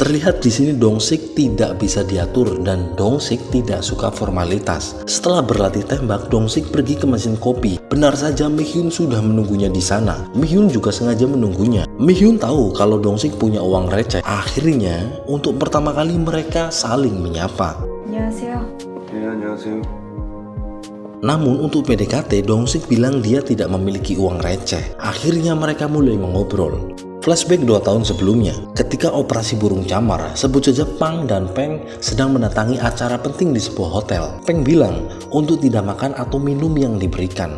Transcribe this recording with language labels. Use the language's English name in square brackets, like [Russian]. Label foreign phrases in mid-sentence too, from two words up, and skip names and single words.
[Indonesian] Terlihat di sini Dong-sik tidak bisa diatur dan Dong-sik tidak suka formalitas. Setelah berlatih tembak, Dong-sik pergi ke mesin kopi. Benar saja Mi-hyun sudah menunggunya di sana. Mi-hyun juga sengaja menunggunya. Mi-hyun tahu kalau Dong-sik punya uang receh. Akhirnya, untuk pertama kali mereka saling menyapa. [Korean] 안녕하세요. 네, 안녕하세요. [Indonesian] Namun untuk PDKT, Dong-sik bilang dia tidak memiliki uang receh. Akhirnya mereka mulai mengobrol. Flashback 2 tahun sebelumnya, ketika operasi burung camar, sebut saja Pang dan Peng sedang mendatangi acara penting di sebuah hotel. Peng bilang untuk tidak makan atau minum yang diberikan.